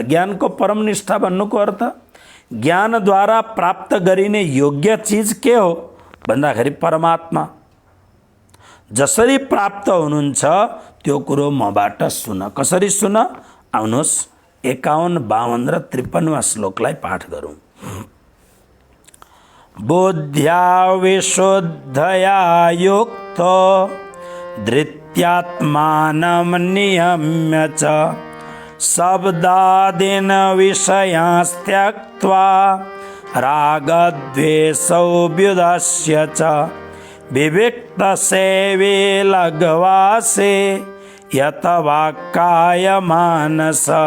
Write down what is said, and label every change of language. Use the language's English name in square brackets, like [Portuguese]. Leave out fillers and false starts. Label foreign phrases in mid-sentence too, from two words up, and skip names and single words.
[Nepali] ज्ञान को परम निष्ठा भन्नुको अर्थ ज्ञान द्वारा प्राप्त गरिने योग्य चीज के हो भन्दाखेरि परमात्मा जसरी प्राप्त हुनुहुन्छ त्यो कुरो मबाट सुन। कसरी सुन आउनुहोस् 51, 52 र 53 श्लोकलाई पाठ गरौँ। [Sanskrit] बुद्ध्या विशुद्धया युक्तो धृत्यात्मानं नियम्य च शब्दादीन् विषयांस्त्यक्त्वा रागद्वेषौ व्युदस्य च विविक्तसेवे लघ्वासे यत वाक्काय मानस